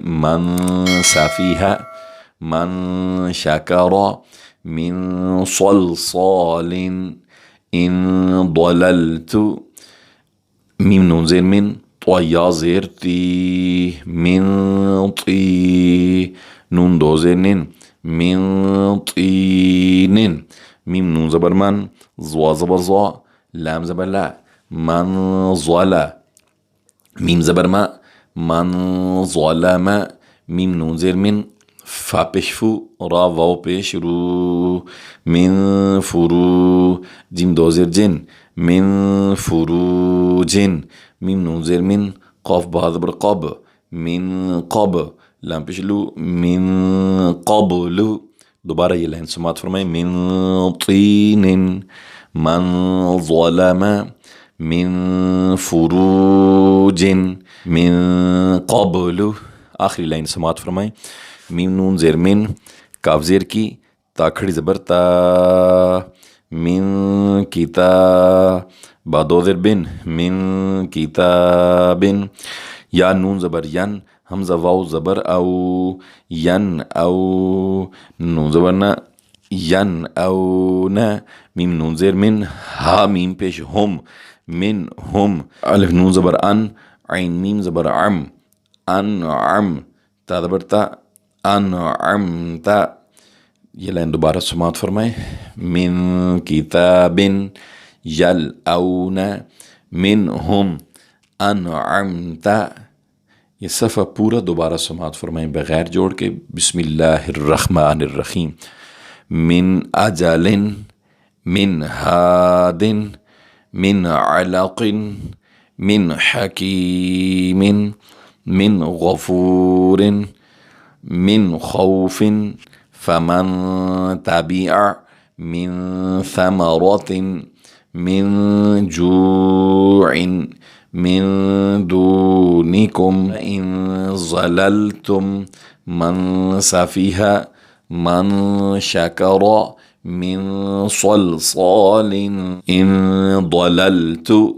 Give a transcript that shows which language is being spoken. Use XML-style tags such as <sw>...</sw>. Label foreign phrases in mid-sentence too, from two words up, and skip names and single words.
<ar>من صافیہا، من شاکرا، من صلصال، ان ضللت۔</ar> <ur>میم نون زیر من، طیا زیر تی، من طی، نون دو زیر نن، من طین۔ میم نون زبر من، زوا زبر زا، لام زبر لا، من ظلا، میم زبر ما، من ظلم۔ میم نون زیر من، فا پیش فو، را واو پیش رو، من فرو، جیم دو زیر جن، من فروجن۔ میم نون زیر من، قاف با زبر قب، من قب، لام پیش لو، من قبل، دوبارہ یہ لائن سماعت فرمائیں،</ur> <ar>من طین من ظلم من فروج من قبل.</ar> <ur>آخری لائن سماعت فرمائیں، میم نون زیر من، کاف زیر کی، تا کھڑی زبر تا، من کتاب، با دو زیر بن، من کتاب، یا نون زبر ین، حمزہ واو زبر او، ین او، نون زبر نا، ین او نا، میم نون زیر من، ہا میم پیش ہم، من ہم، الف نون زبر ان، عین میم زبر عم، انعم، تا زبر تا، انعمتا. یہ لائن دوبارہ سماعت فرمائیں،</ur> <ar>من کتاب یلعون منہم انعمتا.</ar> <ur>یہ صفحہ پورا دوبارہ سماعت فرمائیں بغیر جوڑ کے،</ur> <ar>بسم اللہ الرحمن الرحیم. من اجل من ہاد من علق من حکیم من غفور من خوف فمن تبع من ثمرة من جوع من دونكم إن ظللتم من سفيها من شكر من صلصال إن ضللت</ar>